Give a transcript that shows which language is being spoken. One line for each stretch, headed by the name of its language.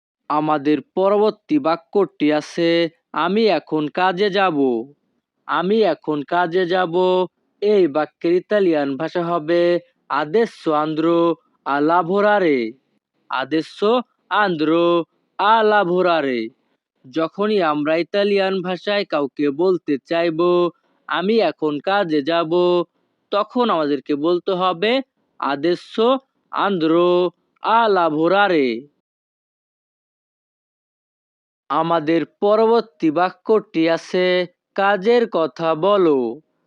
Bangla: আমাদের পরবর্তী বাক্যটি আছে আমি এখন কাজে যাব। আমি এখন কাজে যাব। এই বাক্যের ইতালিয়ান ভাষা হবে
Italian: adesso andrò a lavorare। adesso andrò a lavorare।
Bangla: যখনই আমরা ইতালিয়ান ভাষায় কাউকে বলতে চাইবো আমি এখন কাজে যাব, তখন আমাদেরকে বলতে হবে
Italian: adesso andrò a lavorare।
Bangla: আমাদের পরবর্তী বাক্যটি আছে কাজের কথা বলো।